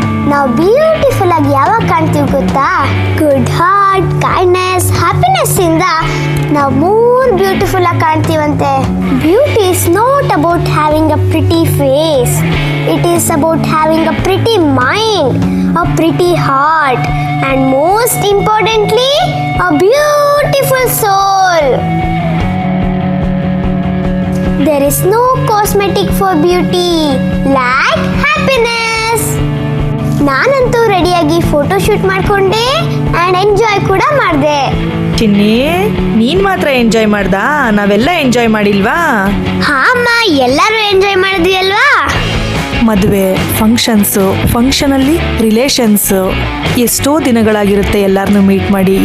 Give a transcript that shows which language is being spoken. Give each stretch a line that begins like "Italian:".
Kannada: ನಾವು ಬ್ಯೂಟಿಫುಲ್ ಆಗಿ ಯಾವಾಗ ಕಾಣ್ತೀವಿ ಗೊತ್ತಾ? ಗುಡ್ ಹಾರ್ಟ್, ಕೈಂಡ್ನೆಸ್, ಹ್ಯಾಪಿನೆಸ್ ಇಂದ ನಾವು ಮೋರ್ ಬ್ಯೂಟಿಫುಲ್ ಆಗಿ ಕಾಣ್ತೀವಂತೆ.
English: Beauty is not about having a pretty face. It is about having a pretty mind, a pretty heart, and most importantly a beautiful soul. There is no cosmetic for beauty like happiness.
Kannada: ನಾನಂತೂ ರೆಡಿಯಾಗಿ photo shoot ಮಾಡ್ಕೊಂಡೆ and enjoy ಕೂಡ ಮಾಡಿದೆ. ಚಿನ್ನಿ, ನೀನ್ ಮಾತ್ರ enjoy ಮಾಡ್ದಾ? ನಾವೆಲ್ಲ enjoy ಮಾಡಿಲ್ವಾ? ಹಾ ಅಮ್ಮ, ಎಲ್ಲರೂ ಎಂಜಾಯ್ ಮಾಡಿದ್ವಿ ಅಲ್ವಾ? ಮದುವೆ, ಫಂಕ್ಷನಲ್ಲಿ ರಿಲೇಷನ್ಸು, ಎಷ್ಟೋ ದಿನಗಳಾಗಿರುತ್ತೆ ಎಲ್ಲರನ್ನೂ ಮೀಟ್ ಮಾಡಿ.